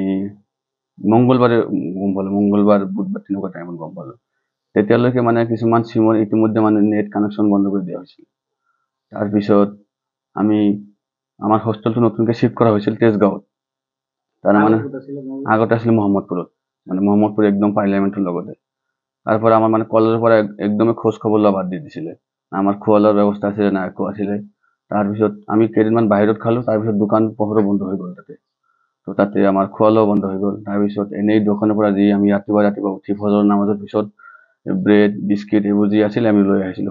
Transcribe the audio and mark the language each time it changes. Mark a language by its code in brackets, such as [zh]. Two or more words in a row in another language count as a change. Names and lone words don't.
[as] মংগলবাৰ বুধবাৰ তেনেকুৱা টাইমত গম পালো তেতিয়ালৈকে মানে কিছুমান চিমৰ ইতিমধ্যে মানে [en] net connection [as] বন্ধ কৰি দিয়া হৈছিল তাৰপিছত আমি আমাৰ হোষ্টেলটো নতুনকৈ শিফ্ট কৰা হৈছিল তেজগাঁৱত তাৰ মানে আগতে আছিল মোহাম্মদপুৰত মানে মোহাম্মদপুৰ একদম পাৰ্লিয়ামেণ্টৰ লগতে [bn] তারপরে আমার মানে কলেজের পরে একদমই খোঁজ খবর লওয়া বাদ দিয়ে [as] দিছিলে আমার খোৱা লোৱাৰ ব্যৱস্থা আছিলে না একো আছিলে তাৰপিছত আমি কেইদিনমান বাহিৰত খালো তাৰপিছত দোকান পোহৰো বন্ধ হৈ গ'ল তাতে তো তাতে আমাৰ খোৱা লোৱা বন্ধ হৈ গ'ল তাৰপিছত এনেই দোকানৰ পৰা যি আমি ৰাতিপুৱা উঠি ফজৰ নামাজৰ পিছত [en] bread biscuit [as] এইবোৰ যি আছিল আমি লৈ আহিছিলোঁ